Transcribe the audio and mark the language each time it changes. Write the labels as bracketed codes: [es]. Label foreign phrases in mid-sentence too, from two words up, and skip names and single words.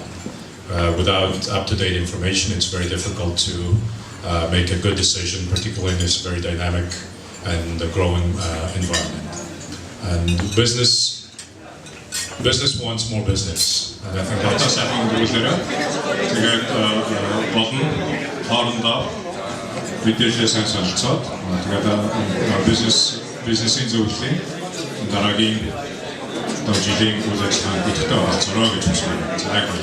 [en] Without up-to-date information, it's very difficult to make a good decision, particularly in this very dynamic and growing environment. And business wants more business. And I think that's happening with it. [mn] Тэгээд болон хоорондоо мэдээлэл сайн солилцоод тэгээд бизнесийн зөвлөлийн дараагийн жилийн үйл ажиллагаанд бүтээгдэхүүн олцороо гэж хүсэж байна. За яг